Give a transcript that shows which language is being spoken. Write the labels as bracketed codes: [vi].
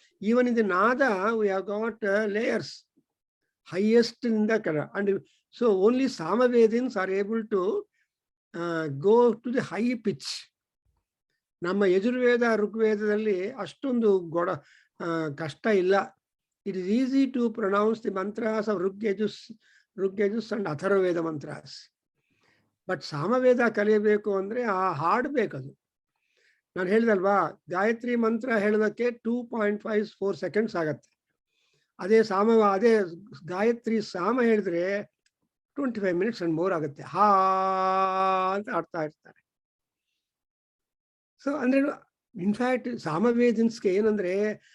[en] Even in the ನಾದ we have got layers, highest in the color, and so only Samavedins are able to go to the high pitch. [kn] ನಮ್ಮ ಯಜುರ್ವೇದ ಋಗ್ವೇದದಲ್ಲಿ ಅಷ್ಟೊಂದು ಕಷ್ಟ ಇಲ್ಲ. [en] It is easy to pronounce the mantras of Rigyajus and Atharvaveda mantras. [kn] But Samaveda ಕಲಿಯಬೇಕು ಅಂದ್ರೆ ಆ ಹಾಡ್ಬೇಕದು. ನಾನು ಹೇಳಿದಲ್ವಾ, ಗಾಯತ್ರಿ ಮಂತ್ರ ಹೇಳೋದಕ್ಕೆ 2.54 seconds ಆಗತ್ತೆ. ಅದೇ ಗಾಯತ್ರಿ ಸಾಮ ಹೇಳಿದ್ರೆ [en] 25 minutes and more [kn] ಆಗುತ್ತೆ. ಹಾ ಅಂತ ಆಡ್ತಾ ಇರ್ತಾರೆ. ಸೊ ಅಂದ್ರೆ ಇನ್ಫ್ಯಾಕ್ಟ್ ಸಾಮವೇದಿನ್ಸ್ಗೆ ಏನಂದ್ರೆ